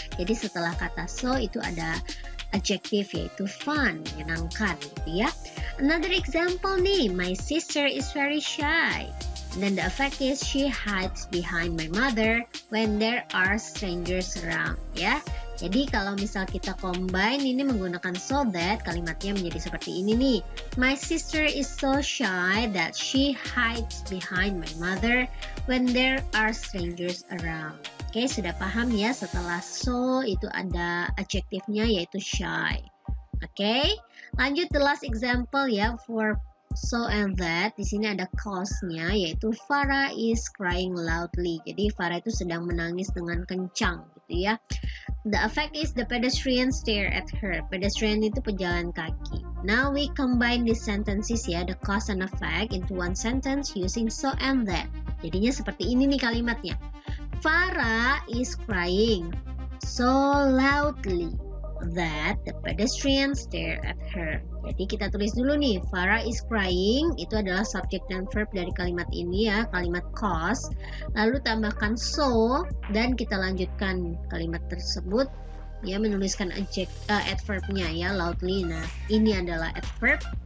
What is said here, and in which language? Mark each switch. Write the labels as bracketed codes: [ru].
[id] Jadi setelah kata so itu ada adjective yaitu fun, menyenangkan gitu ya. [en] Another example nih, my sister is very shy. And then the effect is she hides behind my mother when there are strangers around ya. [id] Jadi kalau misal kita combine ini menggunakan so that, kalimatnya menjadi seperti ini nih. [en] My sister is so shy that she hides behind my mother when there are strangers around. [id] Oke, sudah paham ya, setelah so itu ada adjektifnya yaitu shy. [en] Oke, lanjut the last example ya, for so and that. [id] Di sini ada cause-nya yaitu [en] Farah is crying loudly. [id] Jadi Farah itu sedang menangis dengan kencang gitu ya. [en] The effect is the pedestrian stare at her. [id] Pedestrian itu pejalan kaki. [en] Now we combine these sentences ya, the cause and effect into one sentence using so and that. [id] Jadinya seperti ini nih kalimatnya. [en] Farah is crying so loudly that the pedestrian stare at her. [id] Jadi kita tulis dulu nih, [en] Farah is crying, [id] itu adalah subject dan verb dari kalimat ini ya, kalimat cause. Lalu tambahkan so, dan kita lanjutkan kalimat tersebut ya, menuliskan adverb-nya ya, loudly. Nah, ini adalah adverb.